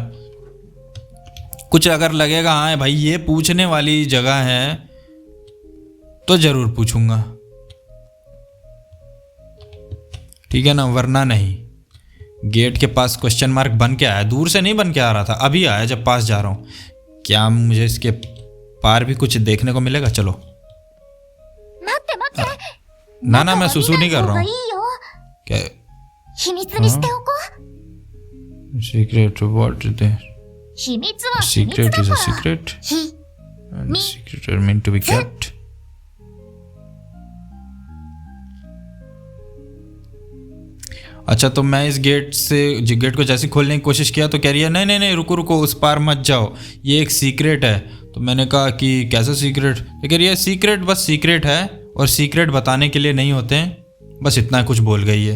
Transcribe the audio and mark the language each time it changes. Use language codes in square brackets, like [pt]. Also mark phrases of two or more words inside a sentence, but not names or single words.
[hi] कुछ अगर लगेगा हाँ भाई ये पूछने वाली जगह है तो ज़रूर पूछूंगा, ठीक है ना, वरना नहीं। गेट के पास क्वेश्चन मार्क बन के आया, दूर से नहीं बन के आ रहा था, अभी आया जब पास जा रहा हूँ। क्या मुझे इसके पार भी कुछ देखने को मिलेगा? चलो। [ja] 待って待って。 [hi] ना ना मैं सुसु नहीं कर रहा हूँ। [ja] いいよ。 [hi] क्या [ja] 秘密にしておこう。 [en] Secret what is there? [ja] 秘密は秘密だ [en] सीक्रेट [ja] か [en] is a [ja] ら。 [en] सीक्रेट [ja] ひ、 [en] and Me- secret are meant to be kept। [hi] अच्छा, तो मैं इस गेट को जैसे खोलने की कोशिश किया तो कह रही है नहीं नहीं नहीं रुको रुको, उस पार मत जाओ, ये एक सीक्रेट है। तो मैंने कहा कि कैसा सीक्रेट? तो कह रही है सीक्रेट बस सीक्रेट है, और सीक्रेट बताने के लिए नहीं होते हैं, बस इतना कुछ बोल गई है।